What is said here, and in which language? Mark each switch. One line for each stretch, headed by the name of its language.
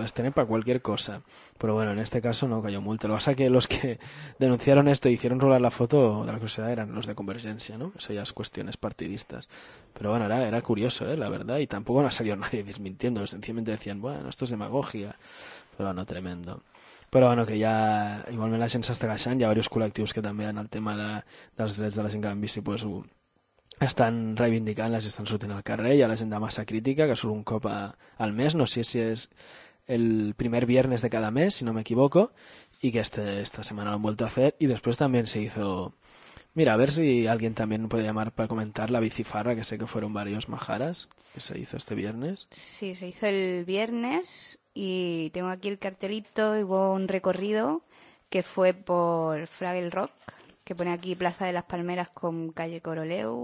Spanish: Puedes tener para cualquier cosa. Pero bueno, en este caso no cayó multa. Lo que pasa es que los que denunciaron esto e hicieron rolar la foto de la curiosidad eran los de Convergencia, ¿no? Eso ya es cuestiones partidistas. Pero bueno, era curioso, la verdad. Y tampoco no salió nadie desmintiendo. Sencillamente decían, bueno, esto es demagogia. Pero bueno, tremendo.
Catalan: Però bueno, que ja, igualment la gent s'està queixant, hi ha diversos col·lectius que també en el tema dels drets de la gent que va en bici pues, estan reivindicant, les estan sortint al carrer, hi ha la gent de Massa Crítica que surt un cop al mes, no sé si és el primer viernes de cada mes, si no m'equivoco,
Spanish: y que esta semana lo han vuelto a hacer. Y después también se hizo, mira, a ver si alguien también puede llamar para comentar la bicifarra, que sé que fueron varios majaras, que se hizo este viernes. Sí, se hizo el viernes y tengo aquí el cartelito. Hubo un recorrido que fue por Fraggle Rock, que pone aquí Plaza de las Palmeras con calle Coroleu.